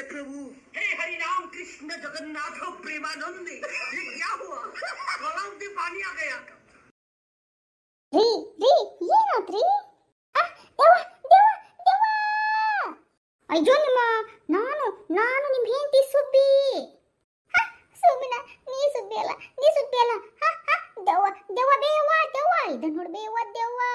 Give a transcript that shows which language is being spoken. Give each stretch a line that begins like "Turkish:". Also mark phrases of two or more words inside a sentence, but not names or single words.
Hindi: प्रभु, हे हरि राम कृष्ण जगन्नाथ प्रेमानंद, ये क्या हुआ? गलाव में पानी आ गया।
Kannada: ರೀ ರೀ ಏನಾತ್ರಿ ದೇವ ದೇವ ದೇವ ಅಯ್ಯೋ ನಾನು ನಿಮ್ಮ ಹೆಂಡತಿ ಸುಬ್ಬಿ ಸುಬ್ಬಿನ ನೀ ಸುಬ್ಬಿ ಅಲ್ಲ ದೆವ್ವ ದೆವ್ವ ಬೇವ ದೆವ್ವ ಇದನ್ನ ನೋಡಿ ಬೇವ ದೆವ್ವ